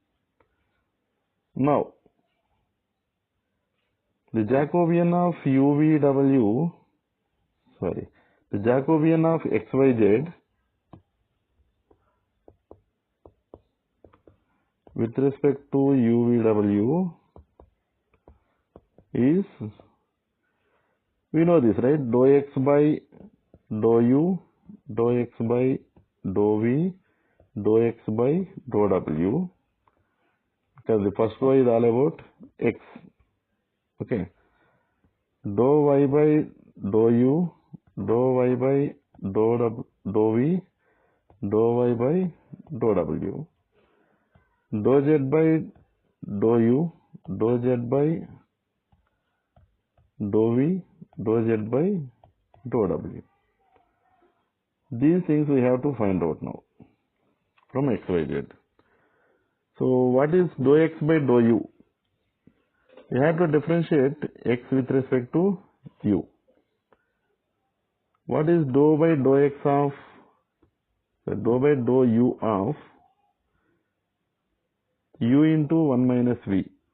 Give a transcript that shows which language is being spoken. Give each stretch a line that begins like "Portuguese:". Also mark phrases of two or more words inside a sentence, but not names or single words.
English: Now the Jacobian of the Jacobian of xyz with respect to UVW is, we know this, right? Dou x by dou u, dou x by dou v, dou x by dou w, because the first row is all about x. Okay. Dou y by dou u, dou y by dou v, dou y by dou w, dou z by dou u, dou z by dou v, dou z by dou w. These things we have to find out now from x, y, z. So what is dou x by dou u? We have to differentiate x with respect to u. What is dou by dou x of, dou by dou u of u into 1 minus v?